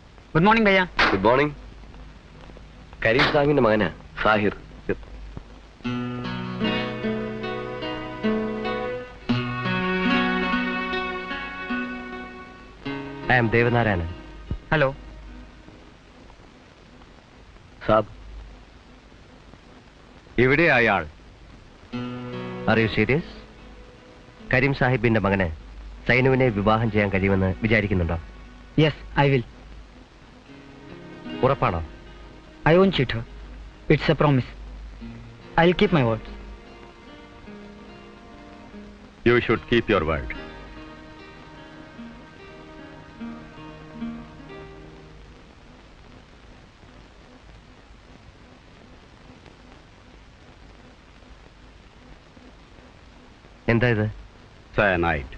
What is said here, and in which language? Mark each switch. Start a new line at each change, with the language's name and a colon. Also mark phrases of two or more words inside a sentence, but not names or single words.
English: good morning भैया। good morning.
Malayalam: കരീം സാഹിബിന്റെ മകനാ സാഹിർ.
English: I am ദേവനാരായണൻ. हेलो।
Malayalam: സാബ്, ഇവിടെ അയാൾ
English: are you serious?
Malayalam: കരീം സാഹിബിന്റെ മകന് സൈനുവിനെ വിവാഹം ചെയ്യാൻ കഴിയുമെന്ന് വിചാരിക്കുന്നുണ്ടോ?
English: yes I will.
Malayalam: ഉറപ്പാണോ?
English: I won't cheat her. It's a promise. I'll keep my word. you should keep your word.
Malayalam: എന്താ ഇത്? സയനൈഡ്.